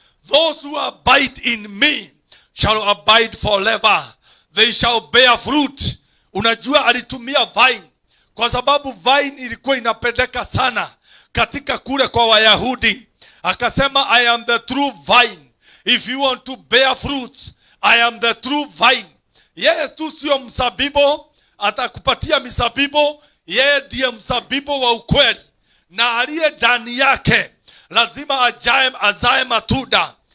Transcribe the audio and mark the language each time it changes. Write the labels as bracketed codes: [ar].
[en] Those who abide in me shall abide forever. They shall bear fruit. [sw] Unajua alitumia vine kwa sababu vine ilikuwa inapendeka sana katika kule kwa Wayahudi. Akasema [en] I am the true vine. If you want to bear fruits, I am the true vine. [sw] Yeye tu sio mzabibu, atakupatia mizabibu. Yeye ndiye mzabibu wa ukweli, na aliye ndani yake lazima azae matunda.